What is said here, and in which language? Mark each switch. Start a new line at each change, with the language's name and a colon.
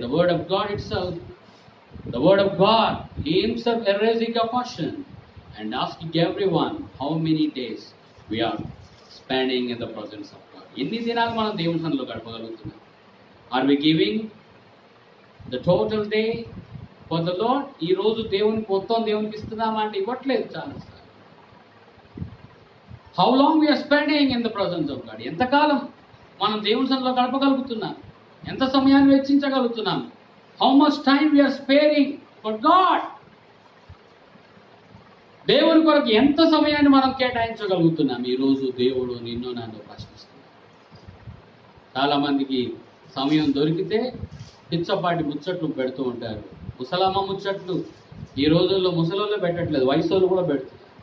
Telugu: The word of God
English: itself, the word of God, he himself is raising a question and asking everyone how many days we are spending in the presence of God.
Telugu: ఎన్ని దినాలు మనం దేవుని సన్నిధిలో గడపగలుగుతున్నాం?
English: Are we giving the total day for the Lord?
Telugu: ఈ రోజు దేవునికి మొత్తం దేవునికి ఇస్తున్నామా అంటే ఇవ్వట్లేదు చాలాసార్లు.
English: How long we are spending in the presence of God?
Telugu: ఎంతకాలం మనం దేవుని సన్నిధిలో గడపగలుగుతున్నాం? ఎంత సమయాన్ని వెచ్చించగలుగుతున్నాం?
English: How much time we are sparing for God?
Telugu: దేవుని కొరకు ఎంత సమయాన్ని మనం కేటాయించగలుగుతున్నాం? ఈరోజు దేవుడు నిన్ను నన్ను ప్రశ్నిస్తున్నాడు. చాలామందికి సమయం దొరికితే పిచ్చపాటి ముచ్చట్లు పెడుతూ ఉంటారు. ముసలమ్మ ముచ్చట్లు ఈ రోజుల్లో ముసలోళ్ళు పెట్టట్లేదు, వయసు కూడా పెడుతున్నారు.